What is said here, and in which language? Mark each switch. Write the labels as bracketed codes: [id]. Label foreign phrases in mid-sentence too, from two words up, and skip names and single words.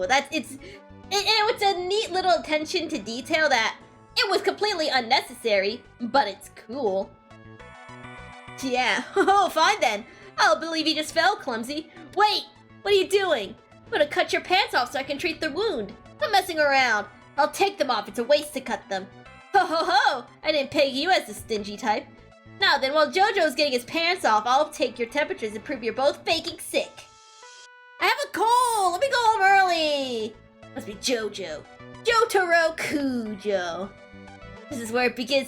[en] It's a neat little attention to detail that it was completely unnecessary, but it's cool. Yeah. Oh, fine then. I'll believe you just fell, clumsy. Wait! What are you doing? I'm gonna cut your pants off so I can treat the wound. I'm messing around. I'll take them off. It's a waste to cut them. Ho ho ho! I didn't peg you as the stingy type. Now then, while Jojo's getting his pants off, I'll take your temperatures and prove you're both faking sick. I have a cold! Let me go home early! Must be Jojo. Jotaro Kujo. This is where it begins.